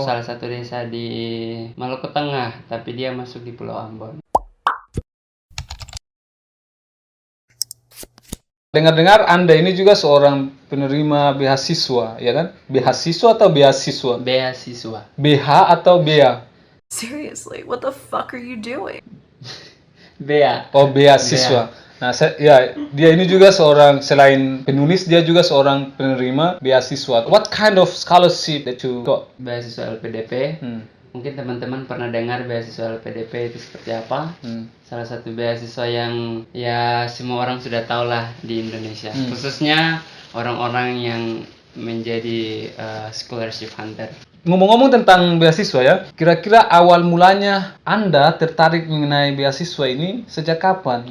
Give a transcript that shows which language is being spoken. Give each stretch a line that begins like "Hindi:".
Indonesian: salah satu desa di Maluku Tengah, tapi dia masuk di Pulau Ambon. Dengar-dengar Anda ini juga seorang penerima beasiswa, ya kan? Beasiswa atau beasiswa? Beasiswa. BH atau BEA?
English: Seriously, what the fuck are you doing?
Indonesian: Bea. Oh, beasiswa. Nah, dia ini juga seorang, selain penulis, dia juga seorang penerima beasiswa.
English: What kind of scholarship that you got?
Indonesian: Beasiswa LPDP. Mungkin teman-teman pernah dengar beasiswa LPDP itu seperti apa? Salah satu beasiswa yang ya semua orang sudah tahu lah di Indonesia. Khususnya orang-orang yang menjadi scholarship hunter. Ngomong-ngomong tentang beasiswa ya, kira-kira awal mulanya Anda tertarik mengenai beasiswa ini sejak kapan?